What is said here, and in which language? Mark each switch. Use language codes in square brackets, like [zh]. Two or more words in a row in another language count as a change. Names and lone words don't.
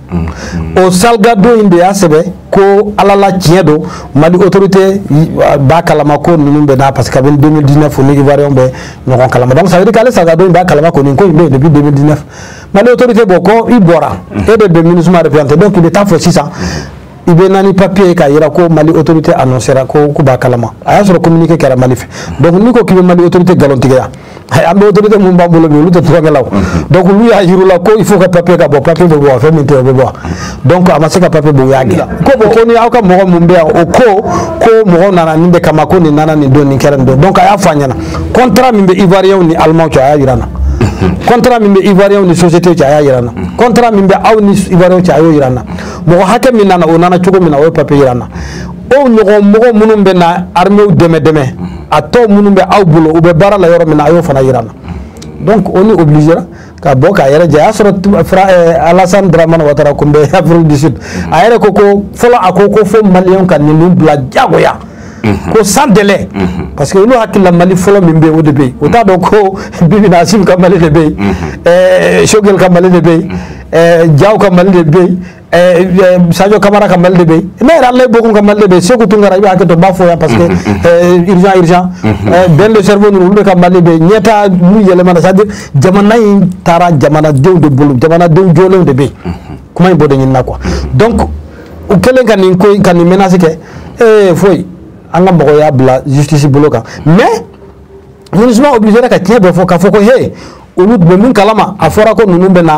[bm] o Salgado in de y'a sɛbɛn ko ala la tiɲɛ don Mali autorité b'a kalama ko ninnu bɛ na [fr] parce que [bm] kabini 2019 ni Ivoirien bɛ ɲɔgɔn kalama [fr] donc ça veut dire qu' [bm] ale Salgado in b'a kalama ko nin ko in bɛ yen depuis 2019 Mali autorité bɔ ko i bɔra e de bɛ MINUSMA [fr] représenté donc [bm] i bɛ taa fɔ sisan i bɛ nani papier k'a yira ko Mali [fr] autorité annoncera [bm] ko b'a kalama a y'a sɔrɔ communiqué kɛra Mali fɛ donc n'i ko k'i bɛ Mali autorité nkalon tigɛ an bɛ autorité mun b'an bolo bi olu tɛ tulonkɛ la o donc olu y'a yir'u la ko [fr] il faut que papier [bm] ka bɔ papier bɛ bɔ fɛn min tɛ o bɛ bɔ donc a ma se ka papier bɔ u y'a gɛn ko bon ko ni aw ka mɔgɔ mun bɛ yan o ko mɔgɔ nana nin de kama ko nin nana nin don nin kɛra nin don donc a y'a fɔ an ɲɛna contrat min bɛ Ivoirien ni Allemand cɛ a y'a yira n na contrat min bɛ Ivoirien ni société cɛ a y'a yira n na contrat min bɛ aw ni Ivoirien cɛ a y'o yira n na mɔgɔ hakɛ min nana o nana cogo min na o ye papier yira n na o ɲɔgɔn mɔgɔ minnu bɛ na armée dɛmɛ a tɔ minnu bɛ aw bolo u bɛ baara la yɔrɔ min na a y'o fana yira n na [fr] donc on est obligé [bm] ka bɔ k'a yɛrɛ jɛ a y'a sɔrɔ Alassane Dramane Ouattara kun bɛ Afrique du Sud a yɛrɛ ko fɔlɔ a ko fo maliyɛnw ka ninnu bila diyagoya ko [fr] sans délai parce que [bm] olu hakili la Mali fɔlɔ min bɛ yen o de bɛ yen o t'a dɔn ko Bibi Nasim ka Mali de bɛ yen Choguel ka Mali de bɛ yen Diaw ka Mali de bɛ yen Sadio Camara ka Mali de bɛ yen ne yɛrɛ Alain Bokum ka Mali de bɛ yen Sékou Tounkara i bɛ hakɛ to n b'a fɔ yan [fr] parce que urgent [bm] Ben [fr] le cerveau [bm] ninnu olu de ka Mali bɛ yen ɲɛtaa n'u yɛlɛmana [fr] c'est-à-dire [bm] jamana in taara jamanadenw de bolo jamanadenw jɔlenw de bɛ yen kuma in b'o de ɲinina [fr] quoi donc [bm] u kɛlen ka nin ko ka nin menace kɛ foyi an ka mɔgɔ y'a bila justice bolo kan mais MINUSMA obligé ka tiɲɛ bɛɛ fɔ k'a fɔ ko he olu bɛ min kalama a fɔra ko ninnu bɛ